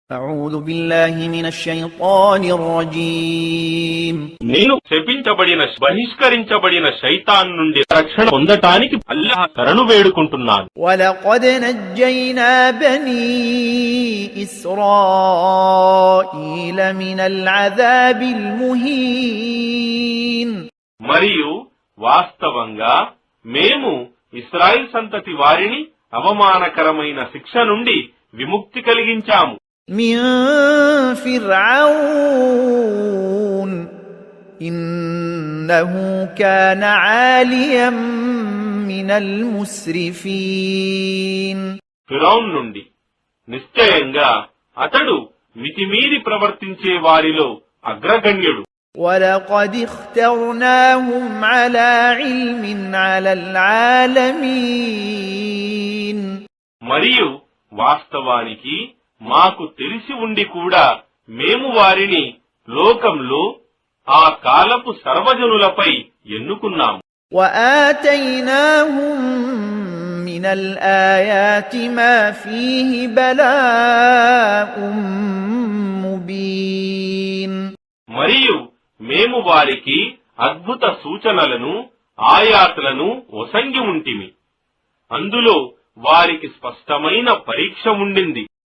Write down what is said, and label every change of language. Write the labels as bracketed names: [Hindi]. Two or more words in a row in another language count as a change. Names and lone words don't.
[Arabic] أعوذ بالله من الشيطان الرجيم [Telugu] నేను శపించబడిన బహిష్కరించబడిన శైతాన్ నుండి రక్షణ పొందటానికి అల్లాహ్ శరణు వేడుకుంటున్నాను. [Arabic] ولقد نجينا بني إسرائيل من العذاب المهين [Telugu] మరియు వాస్తవంగా మేము ఇశ్రాయేల్ సంతతి వారిని అవమానకరమైన శిక్ష నుండి విముక్తి కలిగించాము. [Arabic] من فرعون إنه كان عاليا من المسرفين [Telugu] ఫిరౌన్ నుండి నిశ్చయంగా అతడు మితిమీరి ప్రవర్తించే వారిలో అగ్రగణ్యుడు. [Arabic] ولقد اخترناهم على علم على العالمين [Telugu] మరియు వాస్తవానికి మాకు తెలిసి ఉండి కూడా మేము వారిని లోకంలో ఆ కాలపు సర్వజనులపై ఎన్నుకున్నాము. [Arabic] وآتيناهم من الآيات ما فيه بلاء مبين [Telugu] మరియు మేము వారికి అద్భుత సూచనలను ఆయాతులను ఒసంగి ఉంటిమి. అందులో వారికి స్పష్టమైన పరీక్ష ఉండింది.